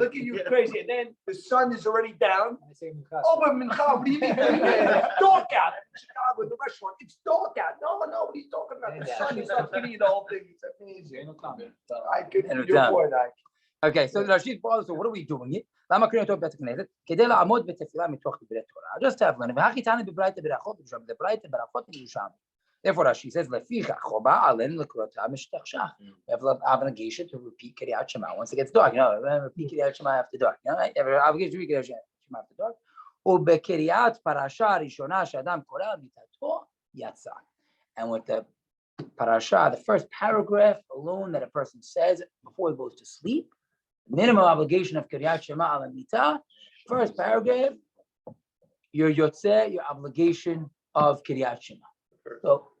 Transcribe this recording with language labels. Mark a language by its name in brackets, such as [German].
[English] look at you crazy, and then the sun is already down. Oh, but Mincha, what do you mean? It's dark out in Chicago, in the restaurant. It's dark out. No, what he's talking about the sun. He's not giving you the whole thing. It's amazing. I could, your point, Okay, so Rashid Paul, so what are we doing here? [Hebrew] למה קוראים אותו בית הכנסת? כדי לעמוד בתפילה מתוך דברי תורה. [English] Just have learned. [Hebrew] והכי תענה בברייתא ברכות, בברייתא ברכות ירושלמי. [English] Therefore, Rashi says, [Hebrew] לפיכך חובה עלינו לקרותה משתכשך. [English] We have an obligation to repeat Kriyat Shema once it gets dark. You know, repeat Kriyat Shema after dark. You know, right? Every obligation to repeat Kriyat Shema after dark. [Hebrew] ובקריאת פרשה הראשונה שאדם קורא מיתתו יצא. [English] And with the parasha, the first paragraph alone that a person says before he goes to sleep, minimum obligation of Kriyat Shema al Mita, first paragraph, your yotze, your obligation of Kriyat Shema. So